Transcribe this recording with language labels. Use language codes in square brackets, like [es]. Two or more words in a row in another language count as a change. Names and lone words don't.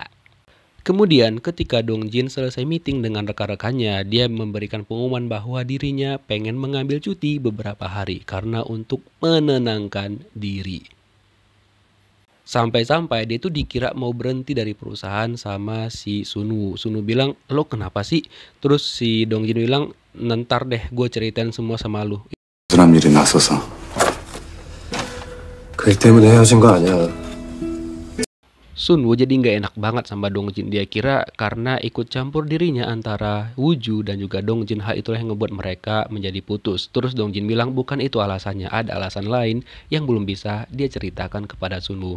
[id] Kemudian ketika Dongjin selesai meeting dengan rekan-rekannya, dia memberikan pengumuman bahwa dirinya pengen mengambil cuti beberapa hari karena untuk menenangkan diri. Sampai-sampai dia tuh dikira mau berhenti dari perusahaan sama si Sunwoo. Sunwoo bilang, lo kenapa sih? Terus si Dongjin bilang, ntar deh gue ceritain semua sama lu. [ko] 사람 일이 나서서 그 일 때문에 헤어진 거 아니야. [id] Sunwoo jadi nggak enak banget sama Dongjin. Dia kira karena ikut campur dirinya antara Wooju dan juga Dongjin, hal itulah yang ngebuat mereka menjadi putus. Terus Dongjin bilang bukan itu alasannya, ada alasan lain yang belum bisa dia ceritakan kepada Sunwoo.